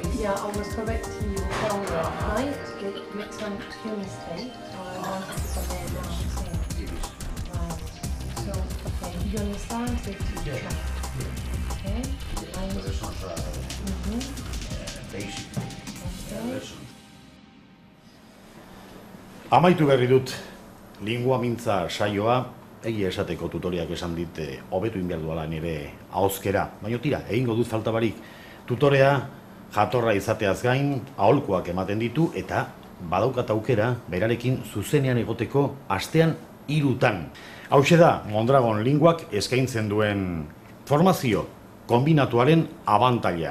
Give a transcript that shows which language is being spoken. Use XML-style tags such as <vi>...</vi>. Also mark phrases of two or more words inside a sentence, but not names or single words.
<en>Yeah, I was correcting your shoulder height. It makes an mistake. So I wanted to come there now and see. Right. So, okay. Do you understand? Yeah. Okay. But it's not basic lesson.</en> <eu>Amaitu berri dut lingua mintza saioa. Egia esateko tutoriak esan dit hobetu behar duela nire ahozkera. Baina tira, egingo dut falta barik. Tutorea jatorra izateaz gain aholkuak ematen ditu eta badaukat aukera berarekin zuzenean egoteko astean 3 Hauxe da Mondragon linguak eskaintzen duen formazio kombinatuaren abantaila.</eu>